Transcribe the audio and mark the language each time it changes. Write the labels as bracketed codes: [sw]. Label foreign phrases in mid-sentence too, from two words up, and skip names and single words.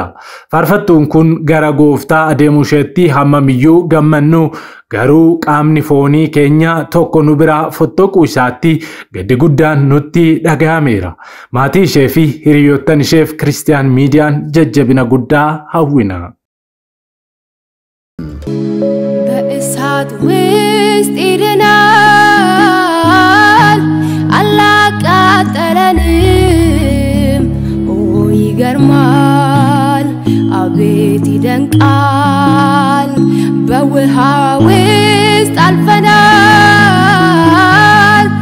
[om] Faarfattuun kun gara gooftaa adeemuu isheetti hammamiyyuu gammannu garuu qaamni foonii keenya tokko nu biraa fottoquu isaatti gaddi guddaan nutti dhagahameera. Maatii ishee fi hiriyoottan isheef Kiristiyaan Miidiyaan jajjabina guddaa hawwina. [am] በእሳት ውስጥ ይድናል አላቃጠለንም ኦ ይገርማል አቤት ይደንቃል በውሃ ውስጥ አልፈናል